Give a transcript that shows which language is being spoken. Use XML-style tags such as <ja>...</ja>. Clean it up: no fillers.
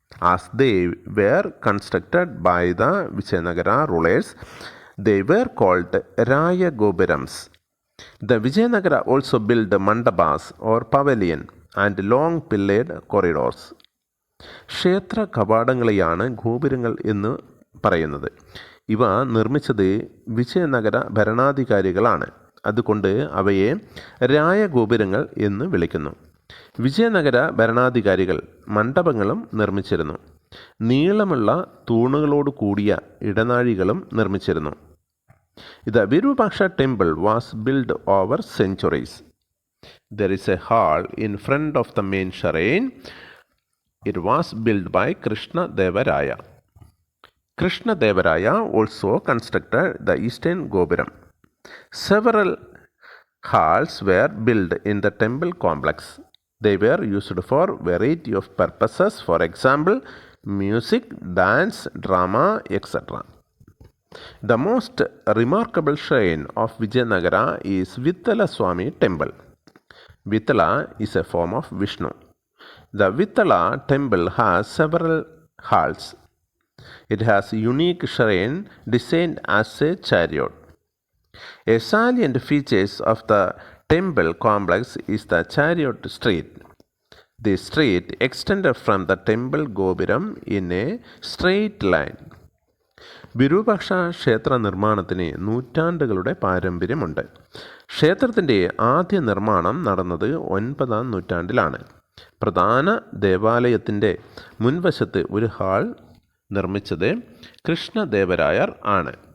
<en>As they were constructed by the Vijayanaga rulers, they were called Raya Gopurams. The Vijayanaga also built mandapas or pavilion and long pillared corridors.</en> <ml>ക്ഷേത്ര കവാടങ്ങളെയാണ് ഗോപുരങ്ങൾ എന്ന് പറയുന്നത്. ഇവ നിർമ്മിച്ചത് വിജയനഗര ഭരണാധികാരികളാണ്. അതുകൊണ്ട് അവയെ രായഗോപുരങ്ങൾ എന്ന് വിളിക്കുന്നു. വിജയനഗര ഭരണാധികാരികൾ മണ്ഡപങ്ങളും നിർമ്മിച്ചിരുന്നു. നീളമുള്ള തൂണുകളോട് കൂടിയ ഇടനാഴികളും നിർമ്മിച്ചിരുന്നു.</ml> <en>The Virupaksha temple was built over centuries. There is a hall in front of the main shrine. It was built by Krishna Devaraya. Krishna Devaraya also constructed the eastern Gopuram. Several halls were built in the temple complex. They were used for variety of purposes, for example, music, dance, drama, etc. The most remarkable shrine of Vijayanagara is Vittala Swami temple. Vittala is a form of Vishnu. The Vittala temple has several halls. It has a unique shrine designed as a chariot. A salient feature of the temple complex is the chariot street. The street extended from the temple Gopuram in a straight line.</en> <ml>Virupaksha ക്ഷേത്ര നിർമ്മാണത്തിന് നൂറ്റാണ്ടുകളുടെ പാരമ്പര്യമുണ്ട്. ക്ഷേത്രത്തിൻ്റെ ആദ്യ നിർമ്മാണം നടന്നത് 9-ാം നൂറ്റാണ്ടിലാണ്. പ്രധാന ദേവാലയത്തിൻ്റെ മുൻവശത്ത് ഒരു ഹാൾ നിർമ്മിച്ചത് കൃഷ്ണദേവരായർ ആണ്.</ml>